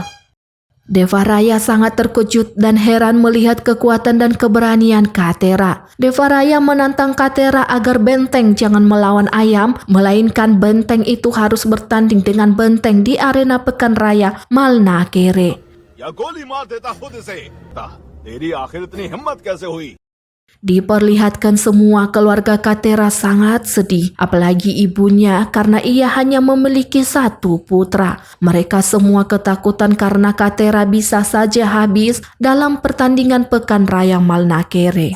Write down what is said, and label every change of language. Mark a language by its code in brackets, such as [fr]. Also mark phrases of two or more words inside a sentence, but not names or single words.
[id] Devaraya sangat terkejut dan heran melihat kekuatan dan keberanian Katera. Devaraya menantang Katera agar benteng jangan melawan ayam, melainkan benteng itu harus bertanding dengan benteng di arena pekan raya Malnakere. [hi] या गोली मार देता खुद से। तेरी आखिर इतनी हिम्मत कैसे हुई? [id] Diperlihatkan semua keluarga Katera sangat sedih, apalagi ibunya karena ia hanya memiliki satu putra. Mereka semua ketakutan karena Katera bisa saja habis dalam pertandingan pekan raya Malnakere.